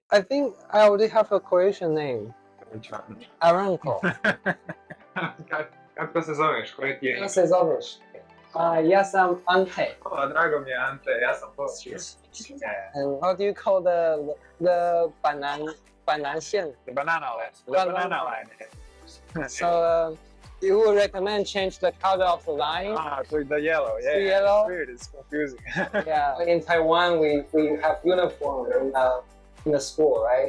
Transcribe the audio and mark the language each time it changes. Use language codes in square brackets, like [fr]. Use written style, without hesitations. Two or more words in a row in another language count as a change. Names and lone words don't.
[en] I think I already have a Croatian name. Which one? Aranko. [hr] Kako se zoveš? Koji ti je? Ja se zoveš? Ja sam Ante. O, drago mi je Ante, ja sam Paul. [en] And how do you call the banan xian? The banana line. The banana line. So you would recommend change the color of the line? To the yellow. Yeah. To yellow? It's weird. It's confusing. Yeah. In Taiwan, we have uniform in the school, right?